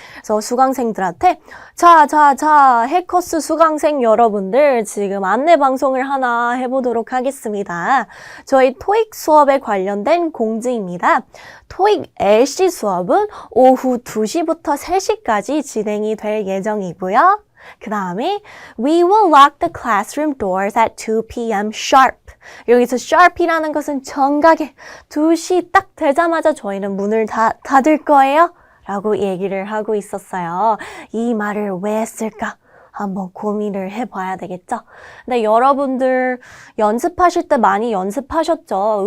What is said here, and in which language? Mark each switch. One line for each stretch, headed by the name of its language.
Korean: 그래서 수강생들한테 자, 해커스 수강생 여러분들 지금 안내 방송을 하나 해보도록 하겠습니다. 저희 토익 수업에 관련된 공지입니다. 토익 LC 수업은 오후 2시부터 3시까지 진행이 될 예정이고요. 그 다음에
English: We will lock the classroom doors at 2 p.m. sharp.
Korean: 여기서 sharp이라는 것은 정각에 2시 딱 되자마자 저희는 문을 닫을 거예요 라고 얘기를 하고 있었어요. 이 말을 왜 했을까? 한번 고민을 해봐야 되겠죠? 근데 여러분들 연습하실 때 많이 연습하셨죠?